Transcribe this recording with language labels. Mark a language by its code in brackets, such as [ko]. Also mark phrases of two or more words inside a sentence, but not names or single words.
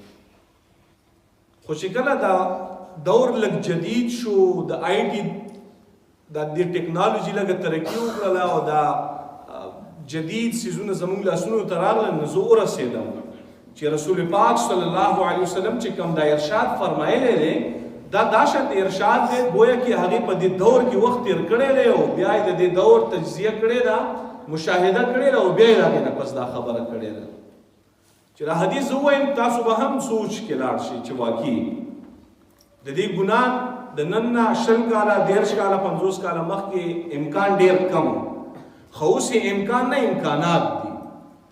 [ps] خو چې کله دا دور لږ جدید شو، د آی ټي د ټیکنالوژي لږه ترقي وکړله او دا جدید څیزونه زموږ لاسونو ته راغلل نو زه ورسېدم چې رسول پاک صلی الله علیه وسلم چې کوم دا ارشاد فرمایلی دی دا داشت ارشاد دی [ur] گویا کہ [ps] هغه په دې دور کې وخت تیر کړی دی او بیا یې د دې دور تجزیه کړې ده، مشاهده کړې ده او بیا یې هغې نه پس دا خبره کړې ده چې دا حدیث زه ووایم تاسو به هم سوچ کې لاړ شئ چې واقعي د دې ګناه د نن نه 20 کاله 30 کاله 50 کاله مخکې امکان ډېر کم خو اوس یې امکان نه امکانات دي.